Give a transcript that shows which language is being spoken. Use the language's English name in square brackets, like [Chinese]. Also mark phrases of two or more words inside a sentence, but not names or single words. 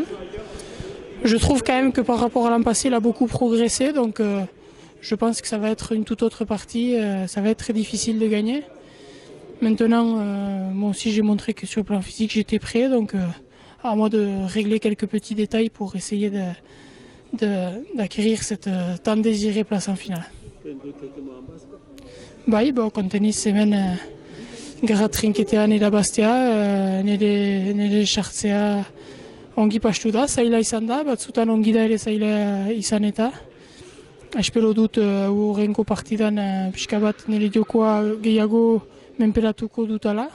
[French] Je trouve quand même que par rapport à l'an passé, il a beaucoup progressé, donc je pense que ça va être une toute autre partie, ça va être très difficile de gagner. Maintenant, moi aussi j'ai montré que sur le plan physique j'étais prêt, donc à moi de régler quelques petits détails pour essayer d'acquérir cette tant désirée place en finale. [Basque] Bai, kontenez hemen gara trinketean irabaztea, nire sartzea ongi pastu da, zaila izan da, batzutan ongi da ere zaila izan eta. Espero dut hurrengo partidan pixka bat nire jokoa gehiago menperatuko dutala.